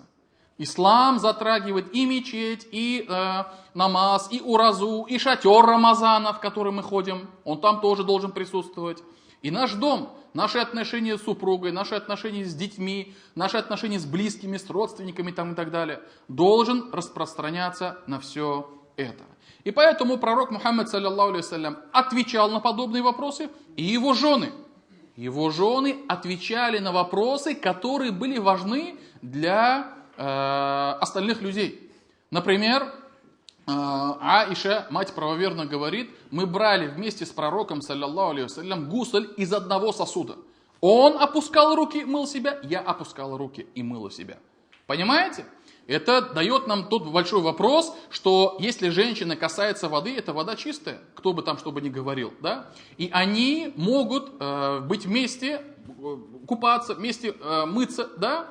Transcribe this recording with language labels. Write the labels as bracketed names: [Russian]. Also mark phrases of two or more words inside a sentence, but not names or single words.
[Russian] Ислам затрагивает и мечеть, и намаз, и уразу, и шатер Рамазана, в который мы ходим. Он там тоже должен присутствовать. И наш дом, наши отношения с супругой, наши отношения с детьми, наши отношения с близкими, с родственниками там, и так далее, должен распространяться на все это. И поэтому пророк Мухаммад, [Arabic] صلى الله عليه وسلم, [Russian] отвечал на подобные вопросы, и его жены. Его жены отвечали на вопросы, которые были важны для остальных людей. Например, Аиша, мать правоверно, говорит: мы брали вместе с пророком, [Arabic] صلى الله عليه وسلم, [Russian] гусль из одного сосуда. Он опускал руки, мыл себя, я опускала руки и мыла себя. Понимаете? Это дает нам тот большой вопрос, что если женщина касается воды, это вода чистая, кто бы там что бы ни говорил, да? И они могут быть вместе, купаться, вместе мыться, да?